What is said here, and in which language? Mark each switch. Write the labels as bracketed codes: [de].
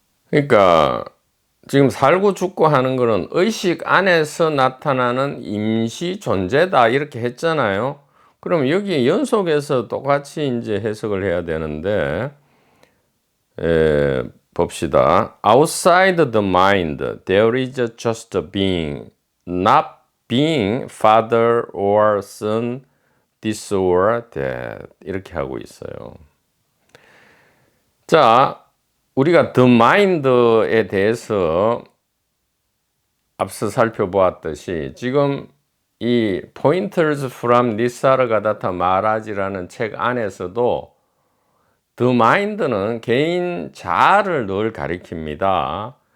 [ko] 그러니까 지금 살고 죽고 하는 거는 의식 안에서 나타나는 임시 존재다 이렇게 했잖아요. 그럼 여기 연속해서 똑같이 이제 해석을 해야 되는데 봅시다. [en] Outside the mind, there is just a being, not being father or son, this or that. [ko] 이렇게 하고 있어요. 자, 우리가 the mind에 대해서 앞서 살펴보았듯이 지금 이 Pointers from 니사르가다타 마하라지라는 책 안에서도 The Mind는 개인 자아를 늘 가리킵니다.